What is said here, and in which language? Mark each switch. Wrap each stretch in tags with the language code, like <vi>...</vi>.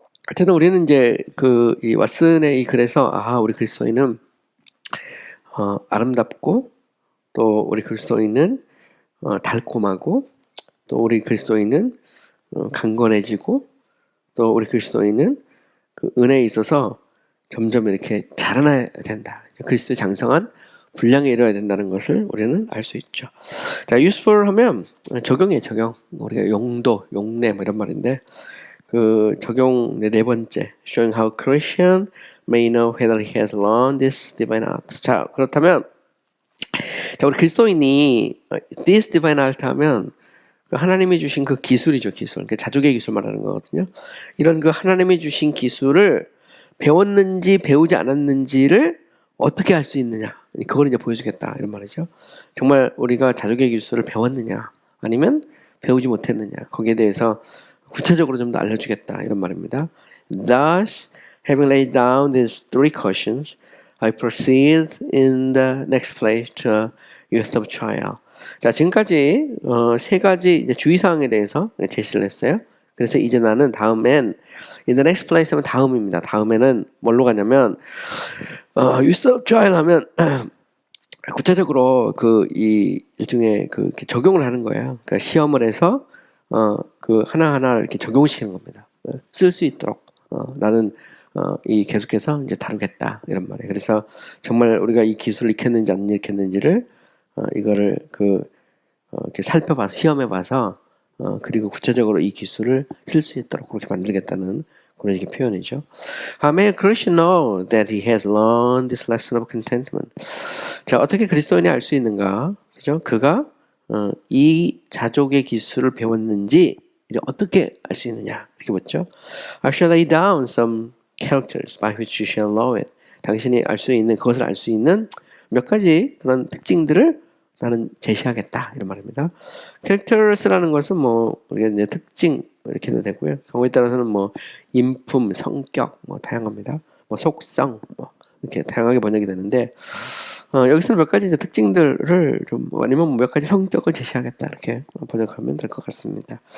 <ko>어쨌든 우리는 이제 이 왓슨의 이 글에서 우리 그리스도인은 아름답고, 또 우리 그리스도인은 달콤하고, 또 우리 그리스도인은 강건해지고, 또 우리 그리스도인은 그 은혜에 있어서 점점 이렇게 자라나야 된다. 그리스도의 장성한 분량에 이뤄야 된다는 것을 우리는 알 수 있죠. 자, useful 하면 적용이에요, 적용. 우리가 용도, 용례 뭐 이런 말인데 그 적용 네 번째</ko> <en>showing how Christian may know whether he has learned this divine art.</en> <ko>자, 그렇다면 자, 우리 그리스도인이</ko> <en>this divine art</en> <ko>하면 하나님이 주신 그 기술이죠, 기술. 그 자족의 기술 말하는 거거든요. 이런 그 하나님이 주신 기술을 배웠는지 배우지 않았는지를 어떻게 알 수 있느냐. 그걸 이제 보여주겠다. 이런 말이죠. 정말 우리가 자족의 기술을 배웠느냐, 아니면 배우지 못했느냐. 거기에 대해서 구체적으로 좀 더 알려주겠다. 이런 말입니다.</ko> <en>Thus, having laid down these three cautions, I proceed in the next place to youth of trial.</en> <ko>자, 지금까지 세 가지 이제 주의사항에 대해서 제시를 했어요. 그래서 이제 나는 다음엔</ko> <en>in the next place</en> <ko>하면 다음입니다. 다음에는 뭘로 가냐면</ko> <en>youth of trial</en> <ko>하면 구체적으로 이 일종의 그 적용을 하는 거예요. 그러니까 시험을 해서 그 하나하나 이렇게 적용시키는 겁니다. 쓸 수 있도록 나는 이 계속해서 이제 다루겠다 이런 말이에요. 그래서 정말 우리가 이 기술을 익혔는지 안 익혔는지를 이거를 이렇게 살펴봐서 시험해봐서 그리고 구체적으로 이 기술을 쓸 수 있도록 그렇게 만들겠다는 그런 식의 표현이죠.</ko> <en>How may a Christian know that he has learned this lesson of contentment?</en> <ko>자, 어떻게 그리스도인이 알 수 있는가? 그죠? 그가 이 자족의 기술을 배웠는지 이제 어떻게 알 수 있느냐? 이렇게 묻죠.</ko> <en>I shall lay down some characters by which you shall know it.</en> <ko>당신이 알 수 있는 그것을 알 수 있는 몇 가지 그런 특징들을 나는 제시하겠다 이런 말입니다. characters라는 것은 뭐 우리가 이제 특징 이렇게 해도 되고요. 경우에 따라서는 뭐 인품, 성격 뭐 다양합니다. 뭐 속성 뭐 이렇게 다양하게 번역이 되는데 여기서는 몇 가지 이제 특징들을 좀 아니면 몇 가지 성격을 제시하겠다 이렇게 번역하면 될 것 같습니다.</ko>